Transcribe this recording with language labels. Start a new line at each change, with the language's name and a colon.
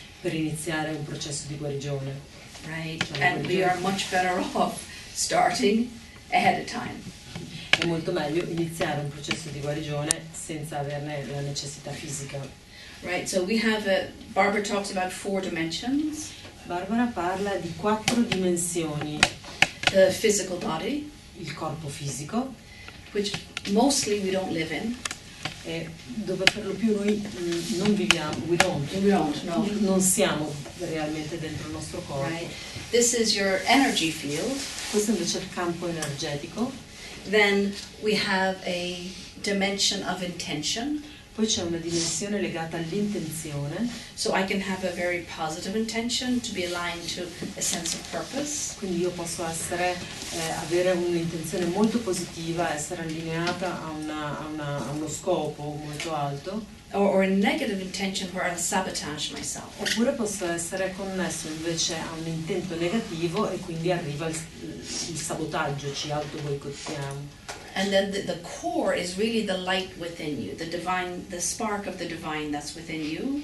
Italian: per iniziare un processo di guarigione.
English: Right? And we are much better off starting ahead of time.
Italian: È molto meglio iniziare un processo di guarigione senza averne la necessità fisica.
English: Right? So we have Barbara talks about 4 dimensions.
Italian: Barbara parla di 4 dimensioni.
English: The physical body,
Italian: Il corpo fisico,
English: which mostly we don't live in.
Italian: dove per lo più noi non viviamo,
English: We don't, no.
Italian: non siamo realmente dentro il nostro corpo.
English: Right? This is your energy field.
Italian: Questo invece è il campo energetico.
English: Then we have a dimension of intention.
Italian: Poi c'è una dimensione legata all'intenzione,
English: So I can have a very positive intention to be aligned to a sense of purpose.
Italian: quindi io posso avere un'intenzione molto positiva, essere allineata a uno scopo molto alto,
English: Or a negative intention where I'll sabotage myself.
Italian: oppure posso essere connesso invece a un intento negativo e quindi arriva il sabotaggio, ci auto-boicottiamo.
English: And then the core is really the light within you, the divine, the spark of the divine that's within you.